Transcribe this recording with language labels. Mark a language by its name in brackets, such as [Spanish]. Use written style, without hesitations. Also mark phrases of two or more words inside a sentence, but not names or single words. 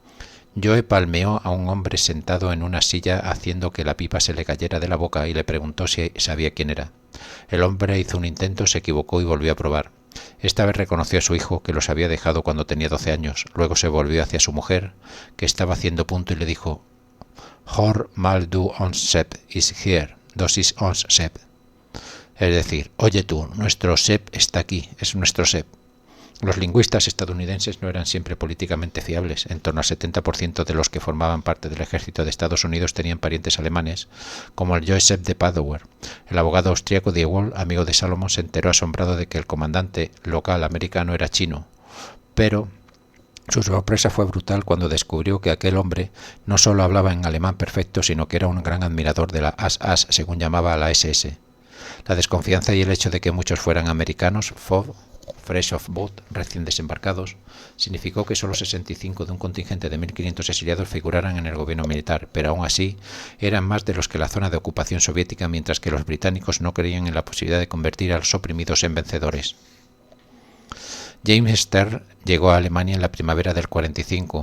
[Spanish] Joe palmeó a un hombre sentado en una silla haciendo que la pipa se le cayera de la boca y le preguntó si sabía quién era. El hombre hizo un intento, se equivocó y volvió a probar. Esta vez reconoció a su hijo, que los había dejado cuando tenía 12 años. Luego se volvió hacia su mujer, que estaba haciendo punto, y le dijo: [German] Hör mal du ons Sepp [English] is here, [German] das ist ons Sepp. [Spanish] Es decir, oye tú, nuestro Sepp está aquí, es nuestro Sepp. Los lingüistas estadounidenses no eran siempre políticamente fiables. En torno al 70% de los que formaban parte del ejército de Estados Unidos tenían parientes alemanes, como el Joseph de Padower. El abogado austríaco Diewol, amigo de Salomon, se enteró asombrado de que el comandante local americano era chino, pero su sorpresa fue brutal cuando descubrió que aquel hombre no solo hablaba en alemán perfecto, sino que era un gran admirador de la SS, según llamaba a la SS. La desconfianza y el hecho de que muchos fueran americanos [English] fresh off boat, [Spanish] recién desembarcados, significó que solo 65 de un contingente de 1.500 exiliados figuraran en el gobierno militar, pero aún así eran más de los que la zona de ocupación soviética, mientras que los británicos no creían en la posibilidad de convertir a los oprimidos en vencedores. James Stern llegó a Alemania en la primavera del 45.